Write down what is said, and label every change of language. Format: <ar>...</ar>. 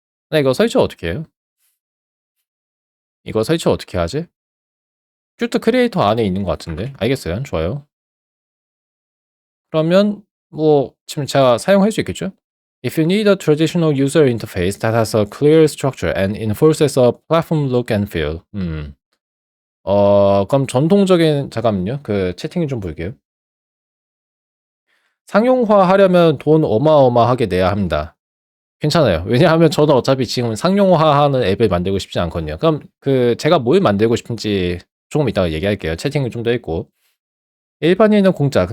<ko>근데 이거 설치 어떻게 해요? 이거 설치 어떻게 하지? 큐트 크리에이터 안에 있는 것 같은데. 알겠어요. 좋아요. 그러면 뭐 지금 제가 사용할 수 있겠죠?</ko> <en>If you need a traditional user interface that has a clear structure and enforces a platform look and feel.</en> <ko>그럼 전통적인 잠깐만요. 그 채팅을 좀 볼게요. 상용화하려면 돈 어마어마하게 내야 합니다. 괜찮아요. 왜냐하면 저는 어차피 지금 상용화하는 앱을 만들고 싶지 않거든요. 그럼 그 제가 뭘 만들고 싶은지 조금 이따가 얘기할게요. 채팅을 좀 더 읽고. 일반인은 공짜.</ko>